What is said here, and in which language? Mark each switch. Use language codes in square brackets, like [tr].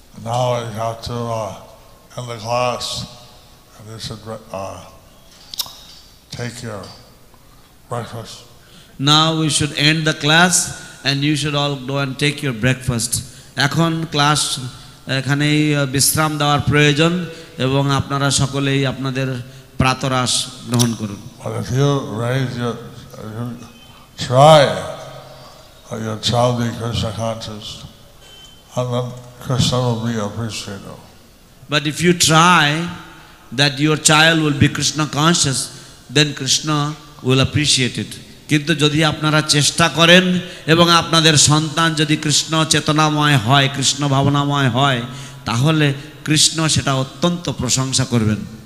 [en] Now I have to end the class and you should take your breakfast. Now we should end the class and you should all go and take your breakfast. [bn] এখন class এখানেই বিশ্রাম দেওয়ার প্রয়োজন এবং আপনারা সকলেই আপনাদের প্রাতরাশ গ্রহণ করুন। [en] But if you raise your, you try your child be Krishna conscious, and then Krishna will be appreciative. But if you try that your child will be Krishna conscious, then Krishna will appreciate it. [bn] কিন্তু যদি আপনারা চেষ্টা করেন এবং আপনাদের সন্তান যদি কৃষ্ণ চেতনাময় হয়, কৃষ্ণ ভাবনাময় হয়, তাহলে কৃষ্ণ সেটা অত্যন্ত প্রশংসা করবেন।